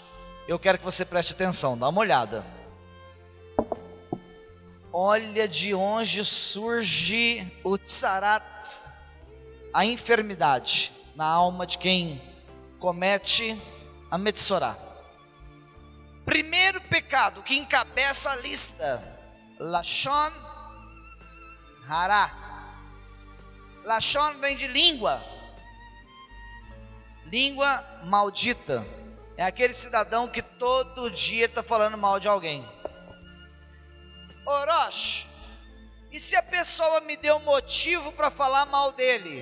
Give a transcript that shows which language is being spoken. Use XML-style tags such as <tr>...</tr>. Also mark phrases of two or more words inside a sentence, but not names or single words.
<pt>Eu quero que você preste atenção, dá uma olhada. Olha de onde surge o tsarat, a enfermidade na alma de quem comete a metsorá. Primeiro pecado que encabeça a lista:</pt> <he>לשון הרע.</he> <pt>Lashon vem de língua. Língua maldita. É aquele cidadão que todo dia está falando mal de alguém. Orosh, e se a pessoa me deu motivo para falar mal dele?</pt>